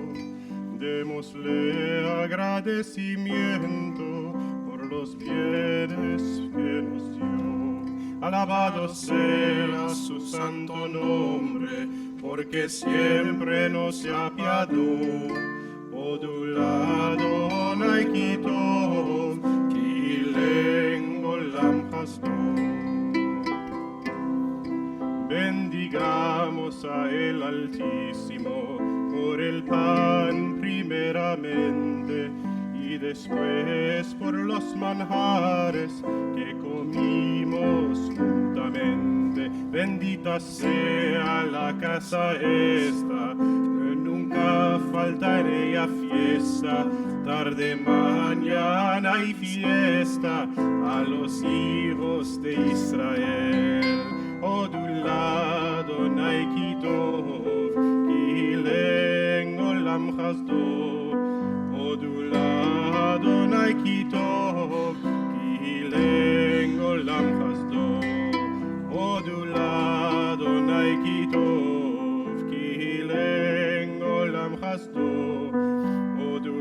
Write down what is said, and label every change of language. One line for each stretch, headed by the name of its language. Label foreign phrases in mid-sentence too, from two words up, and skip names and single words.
Ladino: Démosle agradecimiento por los bienes que nos dio. Alabado sea su santo nombre, porque siempre nos apiadó.
Hebrew: הודו לה׳ כי טוב כי לעולם חסדו.
Ladino: Bendigamos a el Altísimo por el pan primeramente y después por los manjares que comimos juntamente. Bendita sea la casa esta, que nunca falta en ella fiesta. Tarde, mañana y fiesta a los hijos de Israel.
Hebrew: הודו לה׳ כי טוב כי לעולם חסדו. הודו לה׳ כי טוב כי לעולם חסדו. הודו לה׳ כי טוב כי לעולם חסדו.